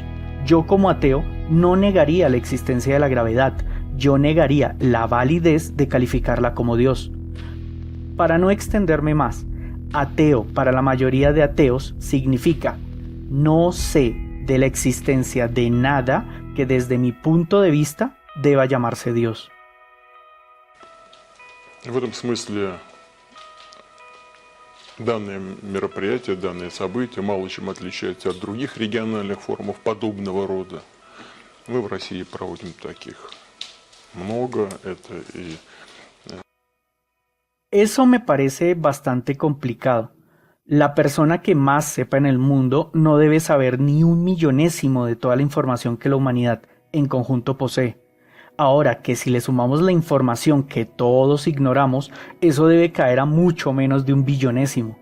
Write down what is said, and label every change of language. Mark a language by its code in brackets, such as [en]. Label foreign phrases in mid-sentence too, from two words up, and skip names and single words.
[es] Yo como ateo no negaría la existencia de la gravedad, yo negaría la validez de calificarla como Dios. Para no extenderme más, ateo para la mayoría de ateos significa no sé de la existencia de nada que desde mi punto de vista deba llamarse Dios. [ru] В этом смысле данное мероприятие, данное событие мало чем отличается от других региональных форумов подобного рода. Мы в России проводим таких много, это и... [es] Eso me parece bastante complicado. La persona que más sepa en el mundo no debe saber ni un millonésimo de toda la información que la humanidad en conjunto posee. Ahora que si le sumamos la información que todos ignoramos, eso debe caer a mucho menos de un billonésimo.